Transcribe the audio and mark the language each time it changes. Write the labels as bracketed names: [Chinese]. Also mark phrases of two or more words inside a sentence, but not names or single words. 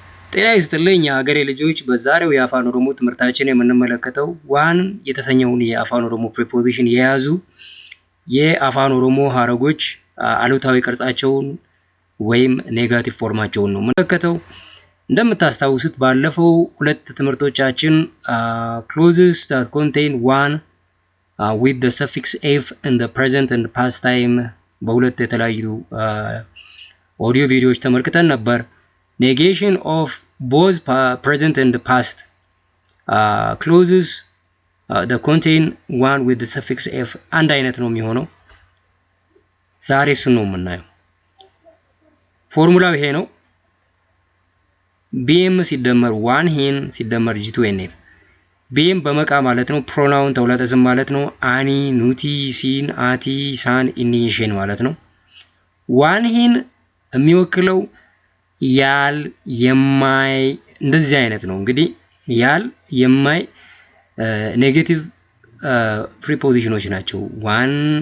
[Amharic] ጤና ይስጥልኝ የሀገሬ ልጆች። በዛሬው የአፋን ኦሮሞ ትምህርታችን የምንመለከተው ዋን የተሰኘውን የአፋን ኦሮሞ ፕሪፖዚሽን የያዙ የአፋን ኦሮሞ ሀረጎች አሉታዊ ቅርጻቸውን ወይም [English] negative form [Amharic] ነው የምንመለከተው። እንደምታስታውሱት ባለፈው ሁለት ትምህርቶቻችን [English] clauses that contain one with the suffix f in the present and past time [Amharic] በሁለት የተለያዩ ኦዲዮ ቪዲዮዎች ተመልክተን ነበር። [English] Negation of both present and past clauses that contain one with the suffix f [Amharic] አንድ አይነት ነው የሚሆነው። ዛሬ እሱን ነው የምናየው። ፎርሙላው ይሄ ነው። ቢኤም ሲደመር [Oromo] waan hin [Amharic] ሲደመር ጂቱ ኤንኤፍ። ቢኤም በመቃ ማለት ነው። ፕሮናውን ተውላጠ ስም ማለት ነው። [Oromo] ani, nuti, isin, ati, isaan, inni, ishee [Amharic] ማለት ነው። [Oromo] waan hin [Amharic] የሚወክለው ያል፣ የማይ እንደዚህ አይነት ነው። እንግዲህ ያል፣ የማይ [English] negative prepositions [Amharic] ናቸው። ዋን